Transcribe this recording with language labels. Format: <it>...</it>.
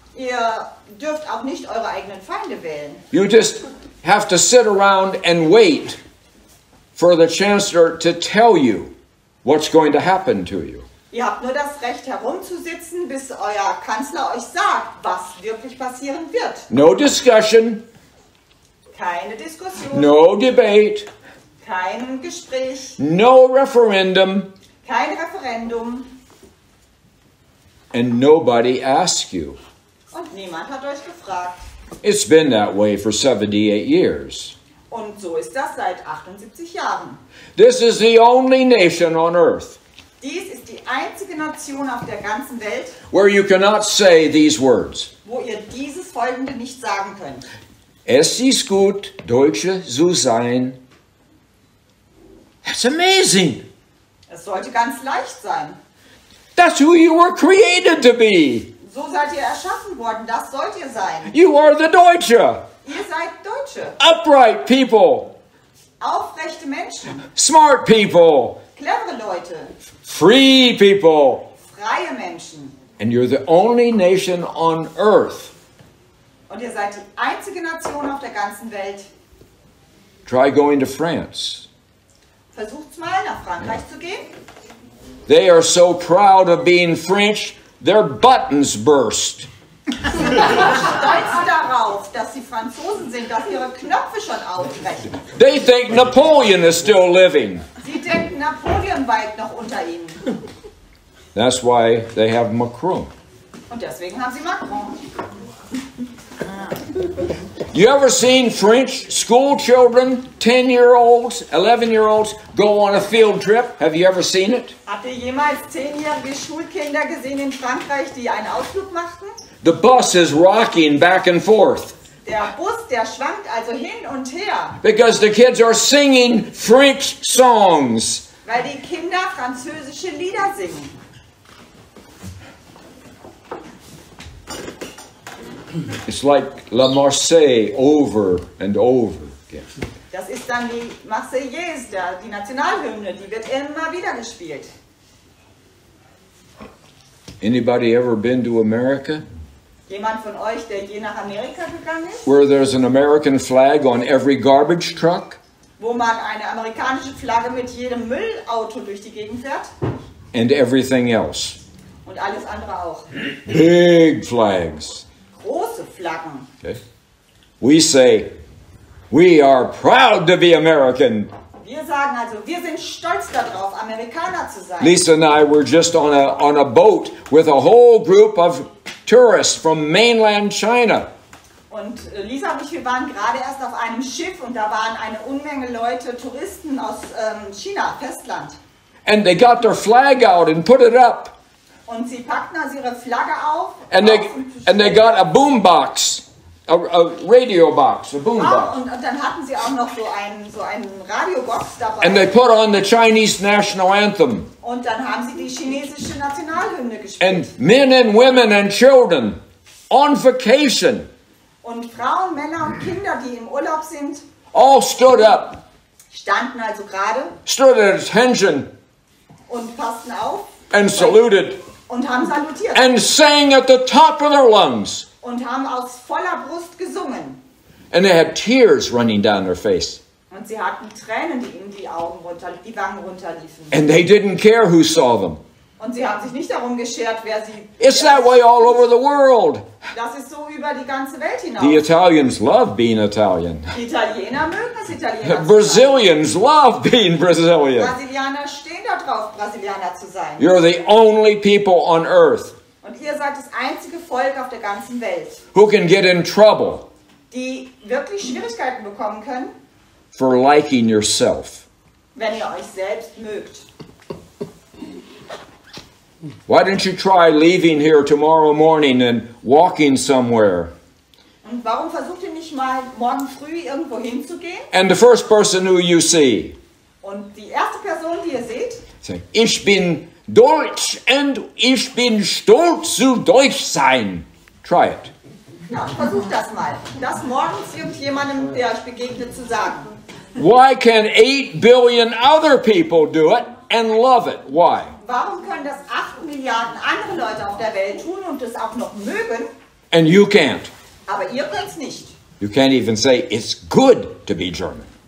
<de>Ihr dürft auch nicht eure eigenen Feinde wählen.</de> <en>You just have to sit around and wait for the chancellor to tell you what's going to happen to you.</en> <de>Ihr habt nur das Recht herumzusitzen, bis euer Kanzler euch sagt, was wirklich passieren wird.</de> <en>No discussion.</en> <de>Keine Diskussion.</de> <en>No debate.</en> <de>Kein Gespräch.</de> <en>No referendum.</en> <de>Kein Referendum.</de> <en>And nobody asks you.</en> <de>Und niemand hat euch gefragt.</de> <en>It's been that way for 78 years.</en> <de>Und so ist das seit 78 Jahren.</de> <en>This is the only nation on earth</en> <de>Dies ist die einzige Nation auf der ganzen Welt,</de> <en>where you cannot say these words.</en> <de>wo ihr dieses Folgende nicht sagen könnt. Es ist gut, Deutsche zu sein.</de> <en>That's amazing.</en> <de>Es sollte ganz leicht sein.</de> <en>That's who you were created to be.</en> <de>So seid ihr erschaffen worden, das sollt ihr sein.</de> <en>You are the Deutsche.</en> <de>Ihr seid Deutsche,</de> <en>Upright people.</en> <de>aufrechte Menschen,</de> <en>Smart people.</en> <de>clevere Leute,</de> <en>Free people.</en> <de>freie Menschen.</de> <en>And you're the only nation on earth.</en> <de>Und ihr seid die einzige Nation auf der ganzen Welt.</de> <en>Try going to France.</en> <de>Versucht's mal, nach Frankreich zu gehen.</de> <en>They are so proud of being French, their buttons burst.</en> <de>Stolz darauf, dass sie Franzosen sind, dass ihre Knöpfe schon aufbrechen.</de> <en>They think Napoleon is still living.</en> <de>Sie denken, Napoleon weilt noch unter ihnen.</de> <en>That's why they have Macron.</en> <de>Und deswegen haben sie Macron.</de> <en>You ever seen French school children, 10-year-olds, 11-year-olds, go on a field trip? Have you ever seen it?</en> <de>Habt ihr jemals 10-jährige Schulkinder gesehen in Frankreich, die einen Ausflug machten?</de> <en>The bus is rocking back and forth</en> <de>Der Bus, der schwankt also hin und her,</de> <en>because the kids are singing French songs.</en> <de>weil die Kinder französische Lieder singen.</de> <en>It's like La Marseillaise over and over again.</en> <de>Das ist dann die Marseillaise, die Nationalhymne, die wird immer wieder gespielt.</de> <en>Anybody ever been to America?</en> <de>Jemand von euch, der je nach Amerika gegangen ist,</de> <en>Where there's an American flag on every garbage truck?</en> <de>wo man eine amerikanische Flagge mit jedem Müllauto durch die Gegend fährt</de> <en>And everything else.</en> <de>und alles andere auch.</de> <en>Big flags.</en> <de>Große Flaggen.</de> <en>Okay. We say, we are proud to be American.</en> <de>Wir sagen also, wir sind stolz darauf, Amerikaner zu sein.</de> <en>Lisa and I were just on a boat with a whole group of tourists from mainland China.</en> <de>Und Lisa und ich, wir waren gerade erst auf einem Schiff und da waren eine Unmenge Leute, Touristen aus China, Festland.</de> <en>And they got their flag out and put it up.</en> <de>Und sie packten also ihre Flagge auf.</de> <en>And they got a boom box, a radio box, a boom box.</en> <de>Und dann hatten sie auch noch so einen Radiobox dabei.</de> <en>And they put on the Chinese national anthem.</en> <de>Und dann haben sie die chinesische Nationalhymne gespielt.</de> <en>And men and women and children on vacation</en> <de>Und Frauen, Männer und Kinder, die im Urlaub sind,</de> <en>all stood up,</en> <de>standen also gerade</de> <en>stood at attention</en> <de>und passten auf</de> <en>and saluted</en> <de>und haben salutiert.</de> <en>and sang at the top of their lungs.</en> <de>Und haben aus voller Brust gesungen.</de> <en>And they had tears running down their face.</en> <de>Und sie hatten Tränen, die ihnen die Wangen runterliefen.</de> <en>And they didn't care who saw them.</en> <de>Und sie haben sich nicht darum geschert, wer sie...</de> <en>It's that way all over the world.</en> <de>Das ist so über die ganze Welt hinaus.</de> <en>The Italians love being Italian.</en> <de>Die Italiener mögen es, Italiener zu sein.</de> <en>Brazilians love being Brazilian.</en> <de>Brasilianer stehen da drauf, Brasilianer zu sein.</de> <en>You're the only people on earth</en> <de>Und ihr seid das einzige Volk auf der ganzen Welt,</de> <en>who can get in trouble</en> <de>die wirklich Schwierigkeiten bekommen können,</de> <en>for liking yourself.</en> <de>wenn ihr euch selbst mögt.</de> <en>Why don't you try leaving here tomorrow morning and walking somewhere?</en> <de>Und warum versucht ihr nicht mal morgen früh irgendwo hinzugehen?</de> <en>And the first person who you see,</en> <de>Und die erste Person, die ihr seht,</de> <en>say,</en> <de>Ich bin Deutsch und ich bin stolz zu Deutsch sein.</de> <en>Try it.</en> <de>Ja, versucht das mal. Das morgens irgendjemandem, der euch begegnet, zu sagen.</de> <en>Why can 8 billion other people do it and love it? Why?</en> <de>Warum können das 8 Milliarden andere Leute auf der Welt tun und es auch noch mögen,</de> <en>And you can't.</en> <de>aber ihr könnt es nicht?</de> <en>You can't even say it's good to be German.</en>